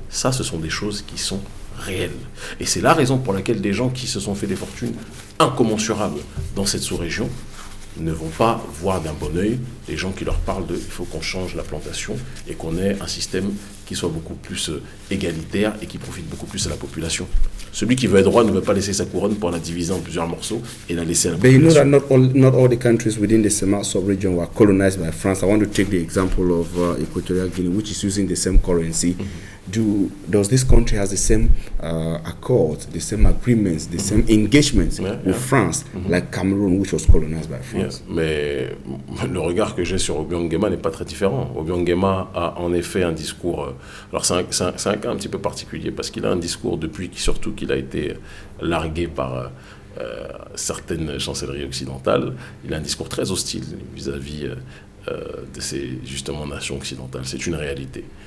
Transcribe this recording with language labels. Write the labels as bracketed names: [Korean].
[French] Ça, ce sont des choses qui sont réelles. Et c'est la raison pour laquelle des gens qui se sont fait des fortunes incommensurables dans cette sous-région ne vont pas voir d'un bon œil les gens qui leur parlent il faut qu'on change la plantation et qu'on ait un système qui soit beaucoup plus égalitaire et qui profite beaucoup plus à la population. Celui qui veut être roi ne veut pas laisser sa couronne pour la diviser en plusieurs morceaux et la laisser à la population. [English] But you know that not all the countries within the CEMA sub-region were colonized by France. I want to take the example of Equatorial Guinea, which is using the same currency. Does this country has the same accords, the same agreements, the same engagements with France, like Cameroon, which was colonized by France? [French] Mais le regard que j'ai sur Obiang Nguema n'est pas très différent. Obiang Nguema a en effet un discours... alors c'est un cas un petit peu particulier parce qu'il a un discours surtout qu'il a été largué par certaines chancelleries occidentales. Il a un discours très hostile vis-à-vis de ces justement nations occidentales. C'est une réalité.